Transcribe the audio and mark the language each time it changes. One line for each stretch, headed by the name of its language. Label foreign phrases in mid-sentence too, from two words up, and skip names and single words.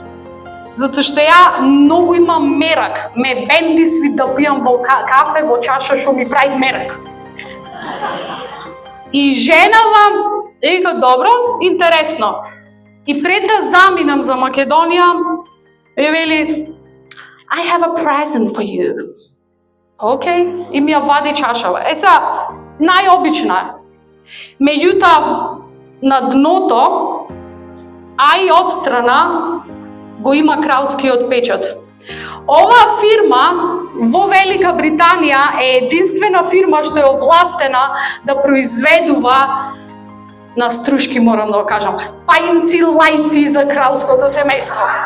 Macedonian: Затоа што ја многу имам мерак, ме бенди сви да пијам во кафе во чаша што ми прави мерак. И женава, ека добро, интересно. И пред да заминам за Македонија, ја вели,
English: I have a present for you.
Macedonian: Океј, и ми ја вади чашава. Сега, најобична е. Меѓутоа, на дното, а и одстрана, го има кралскиот печат. Оваа фирма во Велика Британија е единствена фирма што е овластена да произведува, на струшки морам да го кажам, пајнци лајци за кралското семејство.